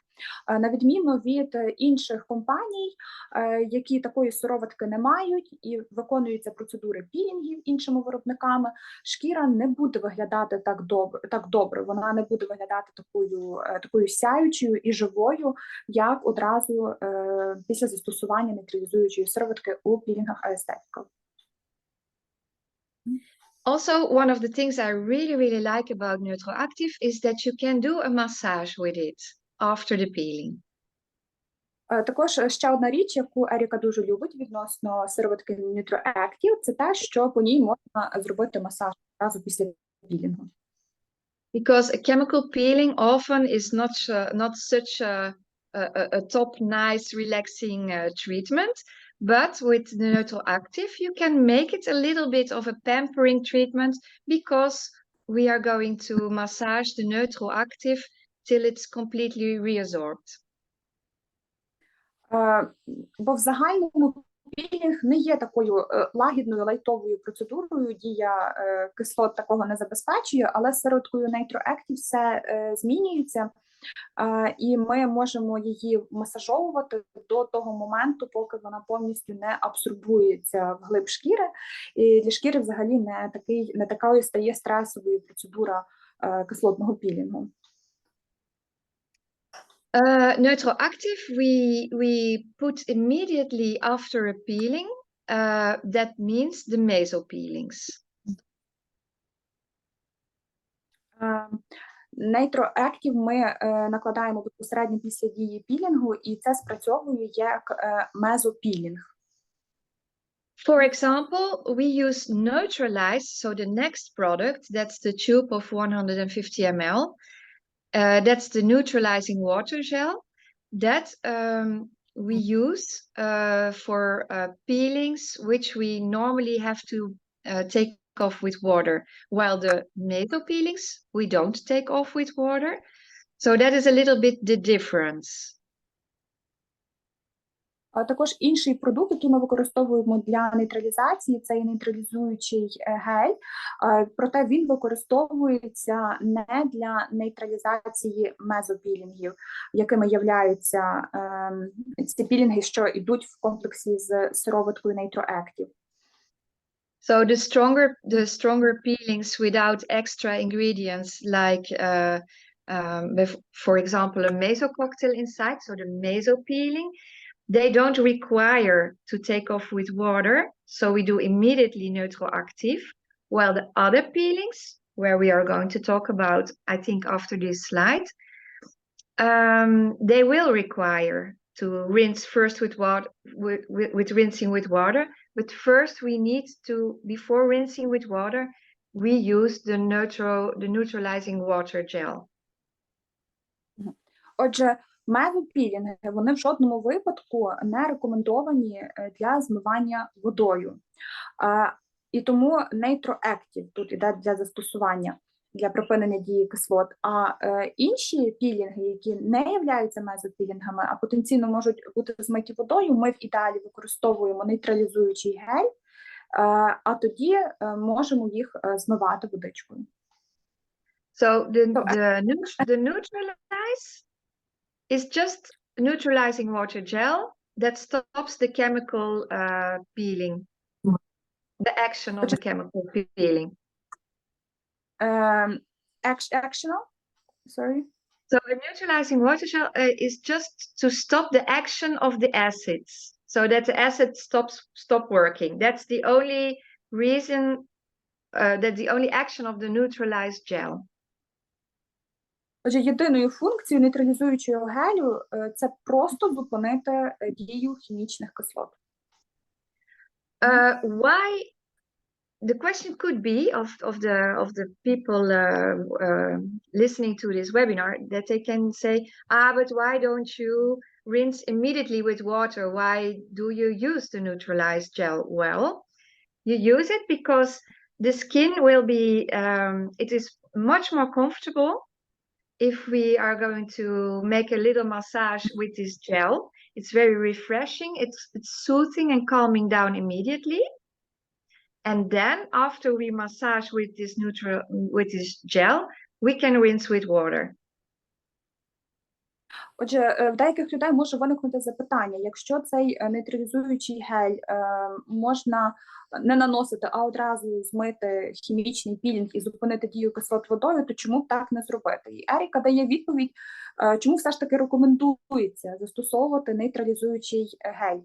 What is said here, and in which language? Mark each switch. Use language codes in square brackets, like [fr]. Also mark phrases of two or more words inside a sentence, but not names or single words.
[uk] На відміну від інших компаній, які такої сироватки не мають і виконуються процедури пілінгів іншими виробниками, шкіра не буде виглядати так добре, вона не буде виглядати такою сяючою і живою, як одразу після застосування нейтралізуючої сироватки у пілінгах Aesthetical. [en] Also, one of the things I really like about Neutral Active is that you can do a massage with it after the peeling. [uk] Також ще одна річ, яку Еріка дуже любить відносно сироватки Neutral Active, це те, що по ній можна зробити масаж одразу після пілінгу. [en] Because a chemical peeling often is not such a top nice relaxing treatment, but with the Neutral Active you can make it a little bit of a pampering treatment, because we are going to massage the Neutral Active till it's completely reabsorbed. [uk] Бо в загальному пілінг не є такою лагідною лайтовою процедурою, дія кислот такого не забезпечує, але з сироваткою Neutral Active все змінюється, і ми можемо її масажовувати до того моменту, поки вона повністю не абсорбується вглиб шкіри, і для шкіри взагалі не такою стає стресовою процедура кислотного пілінгу. [en] Neutral Active we put immediately after a peeling. That means the meso peelings. [uk] Neutral Active ми накладаємо безпосередньо після дії пілінгу, і це спрацьовує як мезопілінг. [en] For example, we use Neutralize, so the next product, that's the tube of 150 ml. That's the neutralizing water gel that we use for peelings which we normally have to take off with water, while the meso peelings we don't take off with water. So that is a little bit the difference. [uk] А також інший продукт, який ми використовуємо для нейтралізації, це є нейтралізуючий гель, проте він використовується не для нейтралізації мезопілінгів, якими являються ці пілінги, що йдуть в комплексі з сироваткою NaturActive. [en] So the stronger peelings without extra ingredients, like with, for example, a meso cocktail inside, so the meso peeling, they don't require to take off with water, so we do immediately neutral active, while the other peelings, where we are going to talk about, I think after this slide, they will require to rinse first with water, with rinsing with water, but first we need to, before rinsing with water, we use the neutralizing water gel. [uk] Отже, мезопілінги, вони в жодному випадку не рекомендовані для змивання водою. І тому NaturActive тут іде для застосування, для припинення дії кислот. А інші пілінги, які не являються мезопілінгами, а потенційно можуть бути змиті водою, ми в ідеалі використовуємо нейтралізуючий гель, а тоді можемо їх змивати водичкою. [en] So the neutralize is just neutralizing water gel that stops the chemical peeling, the action of the chemical peeling. Actional? Sorry? So a neutralizing water gel is just to stop the action of the acids, so that the acid stop working. That's the only reason, that's the only action of the neutralized gel. [uk] Отже, єдиною функцією нейтралізуючого гелю це просто зупинити дію хімічних кислот. [en] Why? The question could be of the people listening to this webinar, that they can say, but why don't you rinse immediately with water? Why do you use the neutralized gel? Well, you use it because the skin will be, it is much more comfortable if we are going to make a little massage with this gel. It's very refreshing, it's soothing and calming down immediately. And then after we massage with this gel, we can rinse with water. [uk] Отже, в деяких людей може виникнути запитання, якщо цей нейтралізуючий гель можна не наносити, а одразу змити хімічний пілінг і зупинити дію кислот водою, то чому б так не зробити? І Еріка дає відповідь, чому все ж таки рекомендується застосовувати нейтралізуючий гель.